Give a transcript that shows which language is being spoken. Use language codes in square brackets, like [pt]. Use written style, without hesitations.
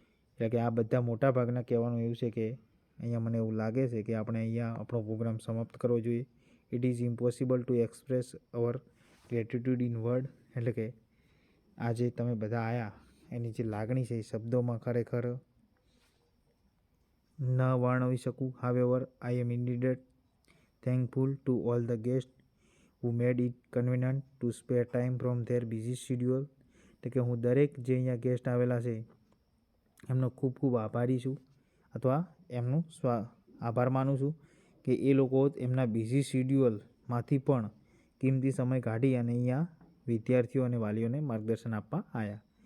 [gu] એટલે કે આ બધા મોટાભાગના કહેવાનું એવું છે કે અહીંયા મને એવું લાગે છે કે આપણે અહીંયા આપણો પ્રોગ્રામ સમાપ્ત કરવો જોઈએ. [en] It is impossible to express our gratitude in word. [gu] એટલે કે આજે તમે બધા આવ્યા એની જે લાગણી છે એ શબ્દોમાં ખરેખર ન વર્ણવી શકું. [en] However I am indeed thankful to all the guest who made it convenient to spare time from their busy schedule. [gu] એટલે કે હું દરેક જે અહીંયા ગેસ્ટ આવેલા છે એમનો ખૂબ ખૂબ આભારી છું, અથવા એમનું આભાર માનું છું કે એ લોકો એમના બિઝી શિડ્યુઅલમાંથી પણ કિંમતી સમય કાઢી અને અહીંયા વિદ્યાર્થીઓ અને વાલીઓને માર્ગદર્શન આપવા આવ્યા.